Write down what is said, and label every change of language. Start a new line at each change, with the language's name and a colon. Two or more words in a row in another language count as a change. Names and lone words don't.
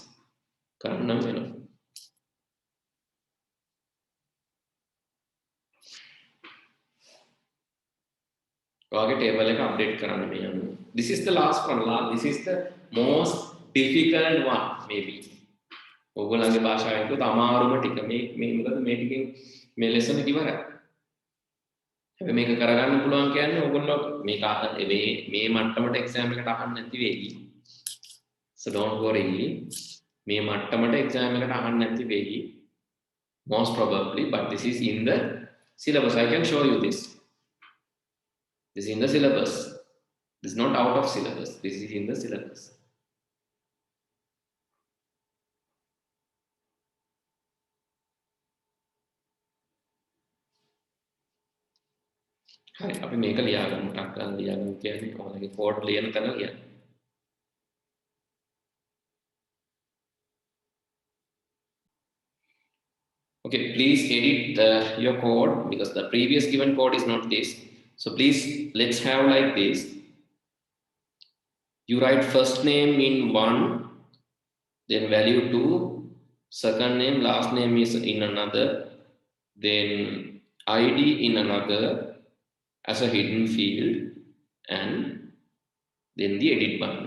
English: Karanam enough. Table update karanam. This is the last one. This is the most difficult one, maybe.
Sinhala: ඔයගොල්ලන්ගේ භාෂාවෙන් කිව්වොත් අමාරුම ටික මේ මොකද මේ ටිකෙන් මේ ලෙසන් එක ඉවරයි. හැබැයි මේක කරගන්න පුළුවන් කියන්නේ ඔයගොල්ලෝ මේක මේ මට්ටමට එක්සෑම් එකට අහන්න නැති වෙයි.
English: So don't worry.
Sinhala: මේ මට්ටමට එක්සෑම් එකට අහන්න නැති වෙයි.
English: Most probably, but this is in the syllabus. I can show you this. This is in the syllabus. This is not out of syllabus. This is in the syllabus.
Sinhala: හරි අපි මේක ලියාගමු ටක් ගන්න ලියාගමු කියන්නේ ඔයාලගේ කෝඩ් ලියන තැන ලියන්න.
English: Okay, please edit your code because the previous given code is not this. So please let's have like this. You write first name in one, then value 2, second name, last name is in another, then ID in another as a hidden field, and then the edit button.